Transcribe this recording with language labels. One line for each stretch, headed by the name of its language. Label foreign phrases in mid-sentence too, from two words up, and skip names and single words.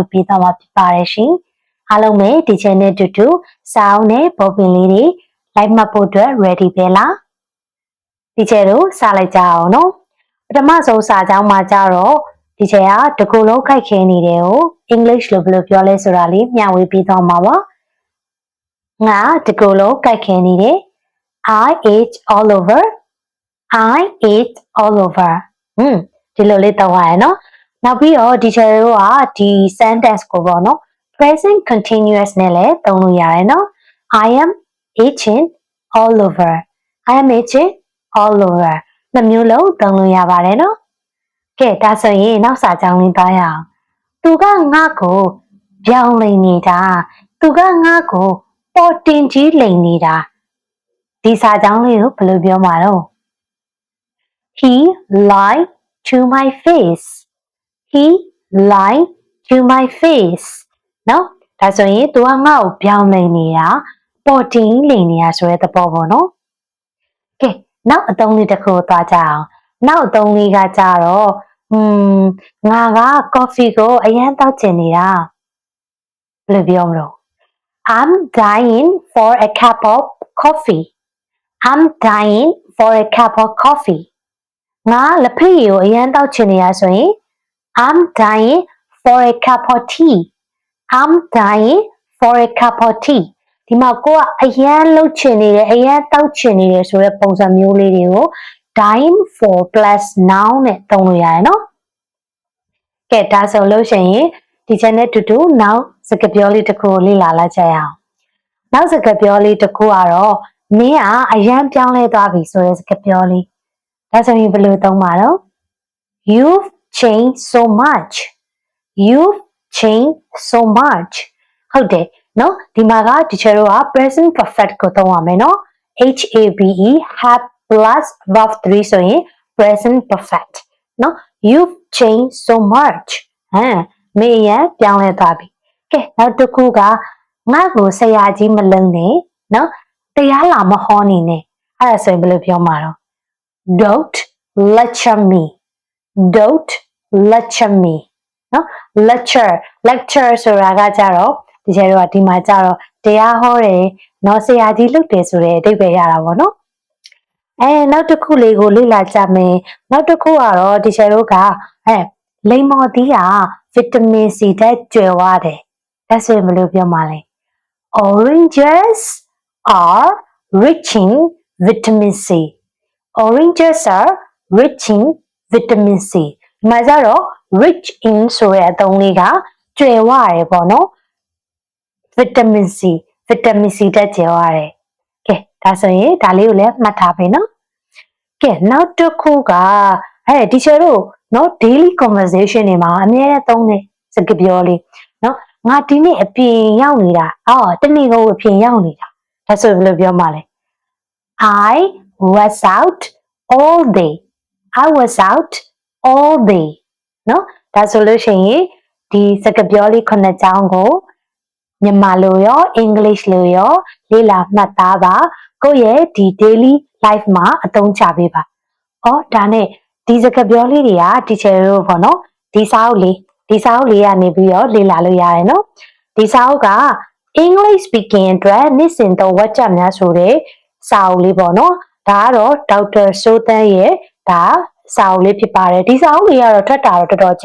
Burmese: ပေးသွားမှာဖြစ်ပါတယ်ရှင်အားလုံးပဲဒီချက်နဲ့တူတူစာအုပ်နဲ့ပေါ်ပင်လေးတွေလိုက်မှတ်ဖို့အတွက် ready ပဲလားဒီချက်ကိုစလိုက်ကြအောင်နော်ပထမဆုံးစာကြော င်းမှာကြတော့ဒီချက်ကတကူလုံးခိုက်ခဲနေတယ်ကို English လို့ဘယ်လိုပြောလဲဆိုတာလေးမျှဝေပေးသွားမှာပါငါတကူ လုံးခိုက်ခဲနေတယ်
English: I ate all over I ate all over
Burmese: ဒီလိုလေးတော့ရနော်နောက်ပြီးတော့ဒီ ချက်တို့ကဒီ sentence ကိုပေါ့နော်
English: present continuous
Burmese: နဲ့လည်းသုံးလို့ရတယ်နော်
English: I am eating all over I am eating all over
Burmese: နှစ်မျိုးလုံးသုံးလို့ရပါတယ်နော်ကဲဒါဆိုရင်နောက်စာကြောင်းလေးသွားရအောင်သူကငါ့ကိုပြောင်းလိမ့်နေတာသူကငါ့ကိုပေါ်တင်ကြီးလိမ့်နေတာဒီစာကြောင်းလေးကိုဘယ်လိုပြောမှာတော့
English: He lied to my face He lied to my face
Burmese: နော်ဒါဆိုရင်သူကငါ့ကိုပြောင်း လိမ့်နေတာပေါ်တင်လိမ့်နေတာဆိုတဲ့သဘောပေါ့နော်ကဲနောက်အသုံးလေးတစ်ခုသွားကြအောင်နောက်အသုံးလေးကကြတော့ငါက coffee ကိုအရင်တောက်ချင်နေတာဘယ်လိုပြောမလို့
English: I'm dying for a cup of coffee I'm dying for a cup of coffee
Burmese: ငါလက်ဖက်ရည်ကိုအ ရင်တောက်ချင်နေတာဆိုရင်
English: I'm dying for a cup of tea I'm dying for a cup of tea
Burmese: ဒီမှာကိုကအရင်လှုပ်ချင်နေတယ်အရင်တောက်ချင်နေတယ်ဆိုတဲ့ပုံစံမျိုးလေးတွေကို
English: dying for plus noun
Burmese: နဲ့သုံးလို့ရတယ်နော်ကဲဒါဆိုလို့ရှိရင် ဒီချက်နဲ့တူတူနောက်စကားပြောလေးတစ်ခုကိုလေ့လာလိုက်ကြရအောင်နောက်စကားပြောလေးတစ်ခုကတော့မင်းကအရန်ပြောင်းလဲသွားပြီဆိုတဲ့စကားပြောလေးဒါဆိုရင်ဘယ်လိုသုံးမှာတော့ You've
English: changed so much You've changed so much
Burmese: ဟုတ်တယ်နော်ဒီမှာကဒီချက်တို့က
English: present perfect
Burmese: ကိုသုံးရမယ်နော်
English: HABE have plus verb 3
Burmese: ဆိုရင်
English: present perfect
Burmese: နော် You've
English: changed so much
Burmese: မင်းရပြောင်းလဲသွားပြီကဲနောက်တစ်ခုကငါ့ကိုဆရာကြီးမလုံးနဲ့နော် တရားလာမဟောနေနဲ့အဲ့ဒါဆိုရင်ဘယ်လိုပြောမှာတော့
English: Don't lecture me Don't lecture me
Burmese: နော် lecture ဆိုတာကကြတော့ဒီကျတော့ဒီမှာကြတော့တရားဟောတယ်နော်ဆရာကြီးလုပ်တယ်ဆိုတဲ့အဓိပ္ပာယ်ရတာပေါ့နော်နောက်တစ်ခုလေးကိုလေ့လာကြမယ်နောက်တစ်ခုကတော့ဒီကျတို့ကလိမ္မော်သီးကဗီတာမင် C ဓာတ်ကျွယ်ဝတယ်ဒါဆိုရင်ဘယ်လိုပြောမှာလဲ
English: Oranges are rich in vitamin C Oranges are rich in vitamin C
Burmese: ဒီမှာကျတော့
English: rich in
Burmese: ဆိုတဲ့အသုံးလေး ကကျွယ်ဝတယ်ပေါ့နော်
English: vitamin C
Burmese: ဓာတ်ကျွယ်ဝတယ်ကဲဒါဆိုရင်ဒါလေးကိုလည်းမှတ်ထားပေးနော်ကဲနောက်တစ်ခုကဒီချက်တို့နော်
English: daily conversation
Burmese: တွေမှာအများနဲ့သုံးတဲ့စကားပြောလေးနော်ငါဒီနေ့အပြင်ရောက်နေတာတနေ့ကုန်အပြင်ရောက်နေတာဒါဆိုဘယ်လိုပြောမှာလဲ I
English: was out all day I was out all day
Burmese: နော်ဒါဆိုလို့ရှိရင်ဒီစကားပြောလေးခုနှစ်ကြောင်းကိုမြန်မာလိုရောအင်္ဂလိပ်လိုရောလေ့လာမှတ်သားပါကိုယ့်ရဲ့ဒီ
English: daily life
Burmese: မှာအသုံးချပေးပါဒါနဲ့ဒီစကားပြောလေးတွေကတီချာတို့ပေါ့နော်ဒီစာအုပ်လေး ကနေပြီးတော့လေ့လာလို့ရတယ်နော်ဒီစာအုပ်က
English: English speaking
Burmese: အတွက်နေ့စဉ်သုံးဝါကျများဆိုတဲ့စာအုပ်လေးပေါ့နော်ဒါကတော့ဒေါက်တာစိုးသန်းရဲ့ဒါစာအုပ်လေးဖြစ်ပါတယ်ဒီစာအုပ်လေးကတော့ထွက်တာတော့တော်တော်